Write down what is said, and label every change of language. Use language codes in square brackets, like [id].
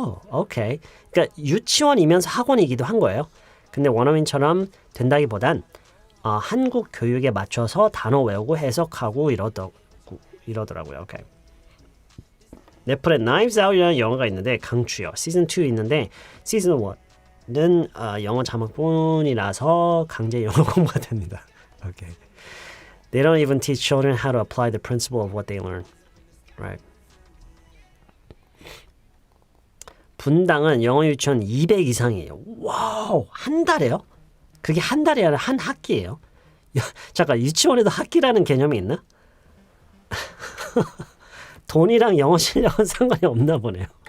[ko] 오케이. 그러니까 유치원이면서 학원이기도 한 거예요. 근데 원어민처럼 된다기보단 한국 교육에 맞춰서 단어 외우고 해석하고 이러더라고요. 오케이. 넷플의 Knives Out이라는 영화가 있는데 강추요. 시즌 2 있는데 시즌 1은 영어 자막뿐이라서 강제 영어 공부가 됩니다. 오케이. [en] They don't even teach children how to apply the principle of what they learn. Right. [ko] 분당은 영어 유치원 200 이상이에요. 와우, 한 달에요? 그게 한 달이 아니라 한 학기예요. 잠깐, 유치원에도 학기라는 개념이 있나? 돈이랑 영어 실력은 상관이 없나 보네요.